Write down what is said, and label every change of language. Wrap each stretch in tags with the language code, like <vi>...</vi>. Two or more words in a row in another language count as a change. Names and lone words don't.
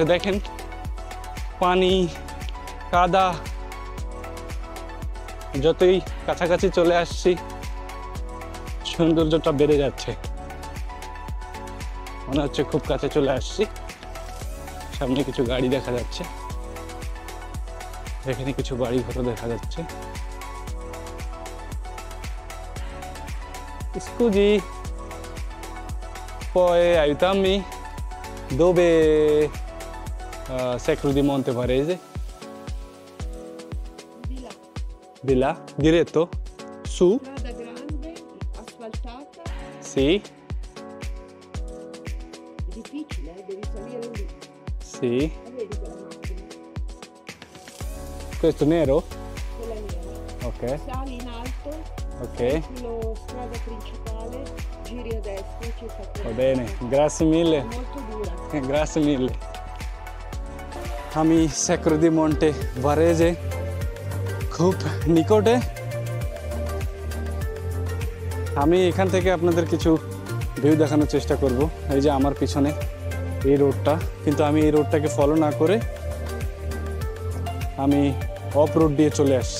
<bn>দেখেন পানি, কাদা, যতই কাছাকাছি চলে আসছি সৌন্দর্যটা বেড়ে যাচ্ছে। মনে হচ্ছে খুব কাছে চলে আসছি। সামনে কিছু গাড়ি দেখা যাচ্ছে, এখানে কিছু বাড়ি ঘর দেখা যাচ্ছে।</bn> <it>Scusi, puoi aiutarmi? Dove Sacro di Monte Varese? Di là. Di là? Diretto? Su? Strada grande, asfaltata. Sì, È difficile, devi salire lì. sì. La vedi quella macchina? Questo nero? Quella nera. Ok, Sali in alto, ok. sulla strada principale, giri a destra, c'è il Va capolinea. bene, grazie mille. È molto dura. Grazie mille.</it> <bn>আমি স্যাক্রো দি মন্টে ভারেজে খুব নিকটে। আমি এখান থেকে আপনাদের কিছু ভিউ দেখানোর চেষ্টা করব। এই যে আমার পিছনে এই রোডটা, কিন্তু আমি এই রোডটাকে ফলো না করে আমি</bn> <en>off road</en> <bn>দিয়ে চলে আসছি।</bn>